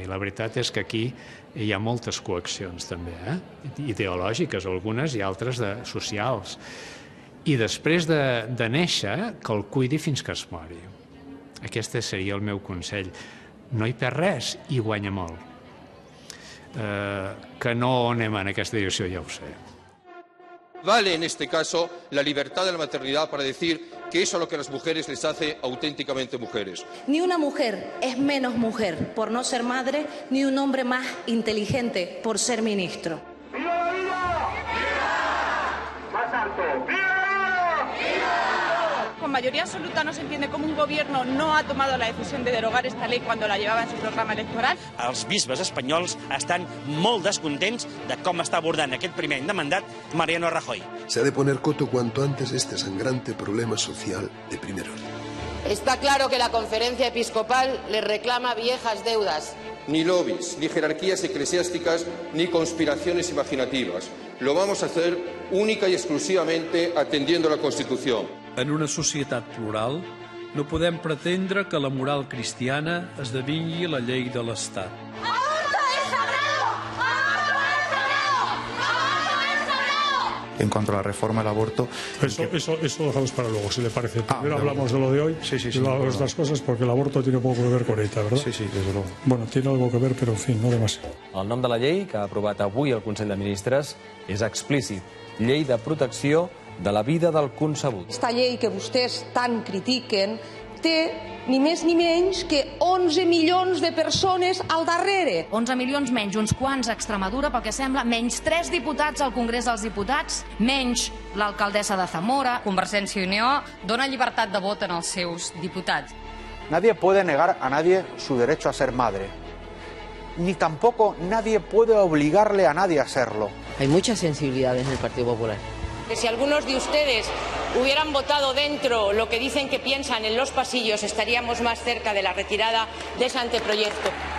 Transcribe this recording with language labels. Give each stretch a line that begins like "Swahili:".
Catalan: I la veritat és que aquí hi ha moltes coaccions, també, ideològiques, algunes, i altres socials. I després de néixer, que el cuidi fins que es mori. Aquest seria el meu consell. No hi perd res i guanya molt. Que no anem en aquesta direcció, ja ho sé.
Spanish: Vale en este caso la libertad de la maternidad para decir que eso es lo que a las mujeres les hace auténticamente mujeres. Ni una mujer es menos mujer por no ser madre, ni un hombre más inteligente por ser ministro. ¡Viva la vida! ¡Viva! ¡Más alto! ¡Viva! ¡Viva! Con mayoría absoluta no se entiende cómo un gobierno no ha tomado la decisión de derogar esta ley cuando la llevaba en su programa electoral.
Catalan: Els bisbes espanyols estan molt descontents de com està abordant aquest primer any de mandat Mariano Rajoy.
Spanish: Se ha de poner coto cuanto antes este sangrante problema social de primer orden. Está claro que la conferencia episcopal le reclama viejas deudas. Ni lobbies, ni jerarquías eclesiásticas, ni conspiraciones imaginativas. Lo vamos a hacer única y exclusivamente atendiendo a la Constitución.
Catalan: En una societat plural, no podem pretendre que la moral cristiana esdevingui la llei de l'Estat.
Spanish: ¡Aborto es sagrado! ¡Aborto es sagrado! ¡Aborto es sagrado! En cuanto a la reforma del aborto... Eso lo dejamos para luego, si le parece. Primero hablamos de lo de hoy y luego de otras cosas, porque el aborto tiene poco que ver con ETA, ¿verdad? Sí, desde luego. Bueno, tiene algo que ver, pero en fin, no demasiado.
Catalan: El nom de la llei, que ha aprovat avui el Consell de Ministres, és explícit. Llei de protecció de la vida del concebut. Esta llei que vostès tant critiquen té ni més ni menys que 11 milions de persones al darrere. 11 milions menys uns quants a Extremadura, pel que sembla, menys 3 diputats al Congrés dels Diputats, menys l'alcaldessa de Zamora. Convergència i Unió dona llibertat de vot en els seus diputats.
Spanish: Nadie puede negar a nadie su derecho a ser madre. Ni tampoco nadie puede obligarle a nadie a serlo. Hay muchas sensibilidades en el Partido Popular. Que si algunos de ustedes hubieran votado dentro lo que dicen que piensan en los pasillos, estaríamos más cerca de la retirada de ese anteproyecto.